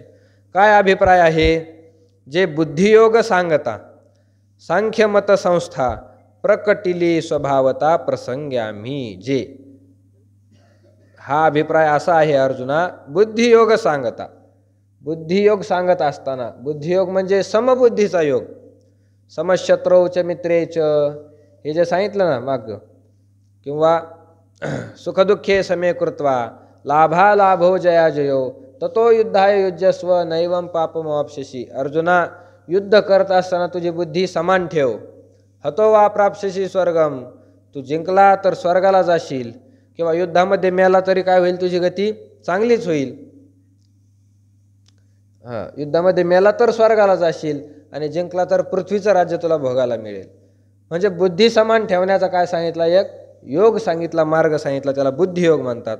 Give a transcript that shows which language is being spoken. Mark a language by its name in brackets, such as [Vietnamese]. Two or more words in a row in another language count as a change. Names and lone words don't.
[Marathi] काय अभिप्राय आहे, जे बुद्धियोग सांगता सांख्यमत संस्था प्रकटिली स्वभावता प्रसंग्यामी जे. हा अभिप्राय असा आहे अर्जुना, बुद्धियोग सांगता, बुद्धियोग सांगत असताना, बुद्धियोग म्हणजे समबुद्धीचा योग, [Sanskrit] समशत्रौच मित्रेच [Marathi] हे जे सांगितलं ना माग, किंवा [Sanskrit] सुखदुःखे समे कृत्वा लाभालाभो जया जयो ततो युद्धाय युज्यस्व नैवम पापमवाप्स्यसि. [Marathi] अर्जुना युद्ध करत असताना तुझी बुद्धी समान ठेव. [Sanskrit] हतो वा प्राप्स्यसि स्वर्गम, [Marathi] तू जिंकला तर स्वर्गाला जाशील, किंवा युद्धामध्ये मेला तरी काय होईल, तुझी गती चांगलीच होईल. युद्धामध्ये मेला तर स्वर्गाला जाशील आणि जिंकला तर पृथ्वीचं राज्य तुला भोगायला मिळेल. म्हणजे बुद्धी समान ठेवण्याचा काय सांगितला, एक योग सांगितला, मार्ग सांगितला, त्याला बुद्धियोग म्हणतात.